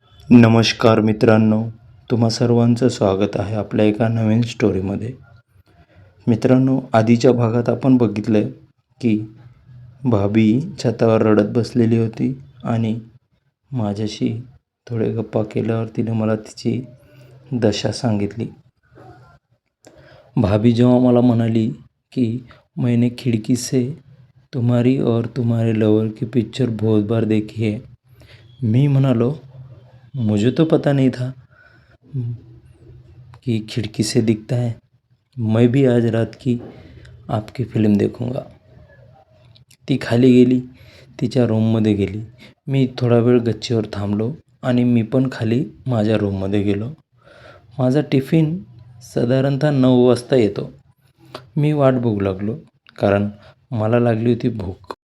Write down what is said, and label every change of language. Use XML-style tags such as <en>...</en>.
<mr>नमस्कार मित्रांनो, तुम्हा सर्वांचं स्वागत आहे आपल्या एका नवीन स्टोरीमध्ये. मित्रांनो, आधीच्या भागात आपण बघितलं की भाभी छतावर रडत बसलेली होती आणि माझ्याशी थोडे गप्पा केल्यावर तिने मला तिची दशा सांगितली. भाभी जेव्हा मला म्हणाली की</mr> <hi>मैंने खिड़की से तुम्हारी और तुम्हारे लवर की पिक्चर बहुत बार देखी है,</hi> <mr>मी म्हणालो</mr> <hi>मुझे तो पता नहीं था कि खिड़की से दिखता है. मैं भी आज रात की आपकी फिल्म देखूंगा.</hi> <mr>ती खाली गेली, तिच्या रूममध्ये गेली. मी थोडा वेळ गच्चीवर थांबलो आणि मी पण खाली माझ्या रूममध्ये गेलो. माझा टिफिन साधारणतः 9 वाजता येतो. मी वाट बघू लागलो कारण मला लागली होती भूक.</mr>